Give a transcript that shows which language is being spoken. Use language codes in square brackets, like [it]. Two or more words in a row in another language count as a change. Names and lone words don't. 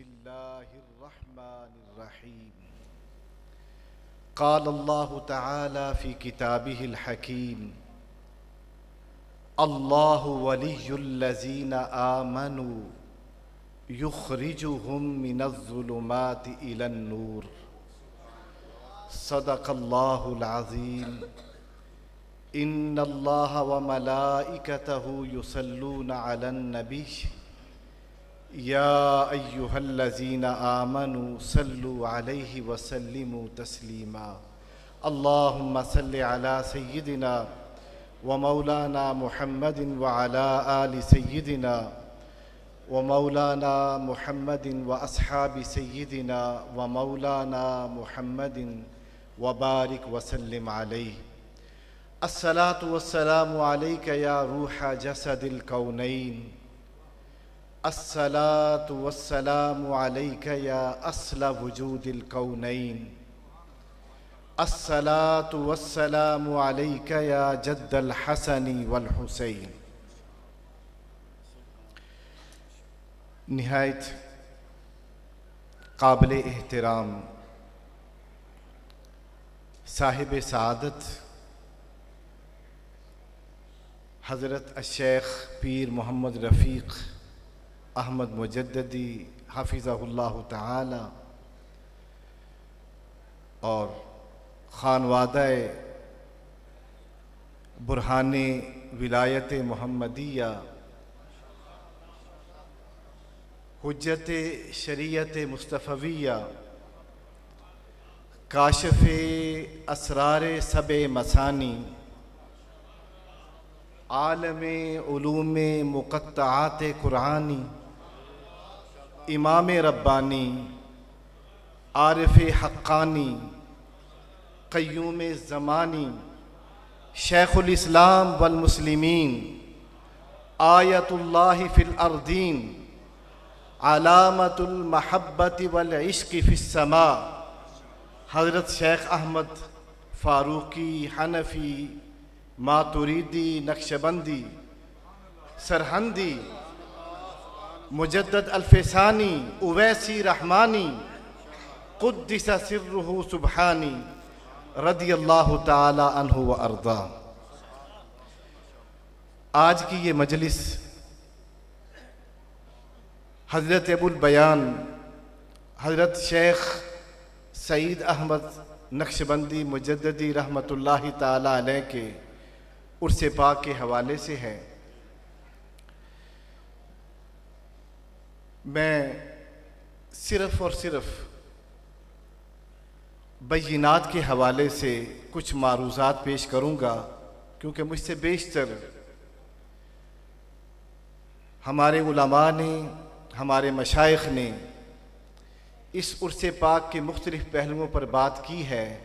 [ar] بسم الله الرحمن الرحيم. قال الله تعالى في كتابه الحكيم الله ولي الذين آمنوا يخرجهم من الظلمات إلى النور. صدق الله العظيم. إن الله وملائكته يصلون على النبي يا أيها الذين آمنوا صلوا عليه وسلموا تسليما. اللهم صل على سيدنا ومولانا محمد وعلى آل سيدنا ومولانا محمد وأصحاب سيدنا ومولانا محمد وبارك وسلم عليه. الصلاة والسلام عليك يا روح جسد الكونين. الصلاة والسلام عليك يا أصل وجود الكونين. الصلاة والسلام عليك يا جد الحسن والحسين. [ur] نہایت قابل احترام صاحب سعادت حضرت شیخ پیر محمد رفیق احمد مجددی [ar] حفظه الله تعالى [ur] اور خانوادہ برہان ولایت محمدیہ حجت شریعت مصطفویہ کاشف اسرار سبع مثانی عالم علوم مقطعات قرآنی امام ربانی عارف حقانی قیوم زمانی شیخ الاسلام والمسلمین [ar] آية الله في الأرضين علامة المحبة والعشق في السماء [ur] حضرت شیخ احمد فاروقی حنفی ماتریدی نقشبندی سرہندی مجدد الف ثانی اویسی رحمانی [ar] قدس سره السبحاني رضي الله تعالى عنه وأرضى. [ur] آج کی یہ مجلس حضرت ابو البیان حضرت شیخ سعید احمد نقشبندی مجددی [ar] رحمة الله تعالى عليه [ur] کے عرس پاک کے حوالے سے ہے. میں صرف اور صرف بینات کے حوالے سے کچھ معروضات پیش کروں گا، کیونکہ مجھ سے بیشتر ہمارے علما نے ہمارے مشائخ نے اس عرس پاک کے مختلف پہلوؤں پر بات کی ہے.